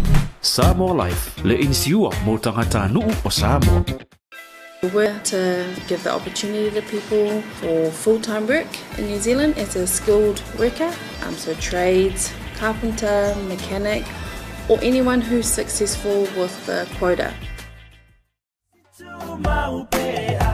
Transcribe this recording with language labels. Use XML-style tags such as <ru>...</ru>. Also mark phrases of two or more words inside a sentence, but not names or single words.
<sm>Samoa Life, le insiua mo tangata nuu o Samoa.</sm> <en>We're to give the opportunity to people for full-time work in New Zealand as a skilled worker, so trades, carpenter, mechanic, or anyone who's successful with the quota.</en>